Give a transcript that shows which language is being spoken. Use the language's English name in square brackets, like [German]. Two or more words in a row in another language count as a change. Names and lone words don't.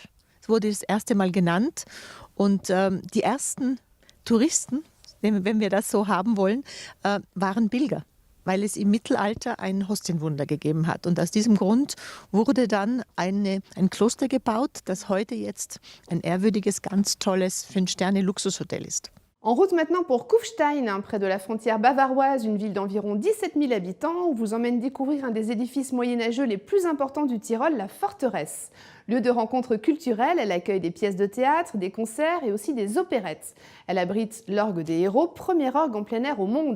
[German] Es wurde das erste Mal genannt. Und die ersten Touristen, wenn wir das so haben wollen, waren Pilger, weil es im Mittelalter ein Hostienwunder gegeben hat. Und aus diesem Grund wurde dann ein Kloster gebaut, das heute jetzt ein ehrwürdiges, ganz tolles 5-Sterne-Luxushotel ist. [French] En route maintenant pour Kufstein, près de la frontière bavaroise, une ville d'environ 17 000 habitants, où vous emmène découvrir un des édifices moyenâgeux les plus importants du Tyrol, la forteresse. Lieu de rencontres culturelles, elle accueille des pièces de théâtre, des concerts et aussi des opérettes. Elle abrite l'orgue des héros, premier orgue en plein air au monde.